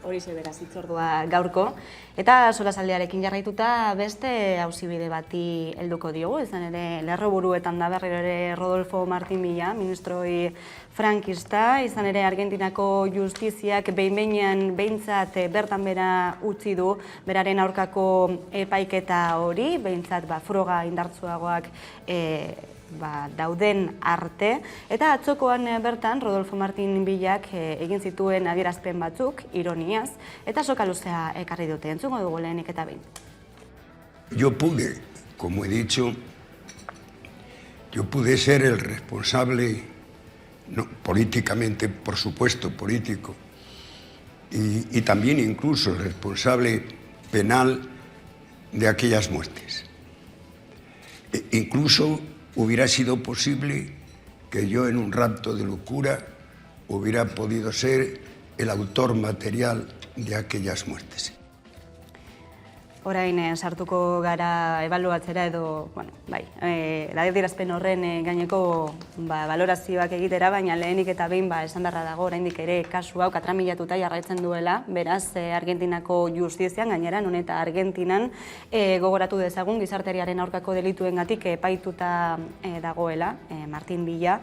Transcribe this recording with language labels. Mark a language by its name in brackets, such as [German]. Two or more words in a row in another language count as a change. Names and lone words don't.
[Basque] Horixe beraz hitzordua gaurko. Eta solasaldiarekin jarraituta beste auzibide bati helduko diogu, izan ere lerroburuetan da berriro ere Rodolfo Martín Villa, ministroi frankista, izan ere Argentinako justiziak behin-behinean behintzat bertan bera utzi du beraren aurkako epaiketa hori, behintzat froga indartsuagoak dauden arte, eta atzokoan bertan Rodolfo Martín Villak egin zituen adierazpen batzuk, ironiaz, eta soka luzea ekarri dute, entzungo dugu lehenik eta behin. [Spanish] Yo pude, como he dicho, yo pude ser el responsable, no, políticamente, por supuesto, político, y también incluso el responsable penal de aquellas muertes. Incluso hubiera sido posible que yo en un rapto de locura hubiera podido ser el autor material de aquellas muertes. [Basque] Orain sartuko gara ebaluatzera edo, bueno, bai, adierazpen horren gaineko balorazioak egitera, baina lehenik eta behin esan beharra dago oraindik ere kasu hau katramilatuta jarraitzen duela, beraz Argentinako justizian gainera, non eta Argentinan gogoratu dezagun gizarteriaren aurkako delituengatik epaituta dagoela, Martin Villa.